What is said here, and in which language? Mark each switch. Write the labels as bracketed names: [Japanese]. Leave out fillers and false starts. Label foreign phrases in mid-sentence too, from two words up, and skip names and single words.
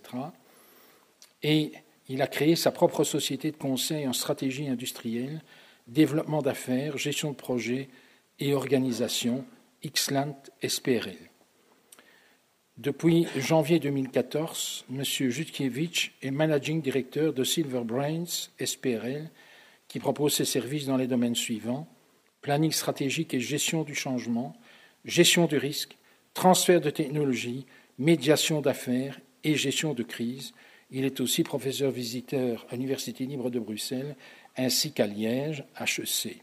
[French] Et il a créé sa propre société de conseil en stratégie industrielle, développement d'affaires, gestion de projets et organisation, Xlant SPRL. Depuis janvier 2014, M. Jutkiewicz est [English] managing director [French] de Silver Brains SPRL, qui propose ses services dans les domaines suivants: planning stratégique et gestion du changement, gestion du risque, transfert de technologie, médiation d'affaires et gestion de crise. Il est aussi professeur visiteur à l'Université libre de Bruxelles ainsi qu'à Liège, HEC.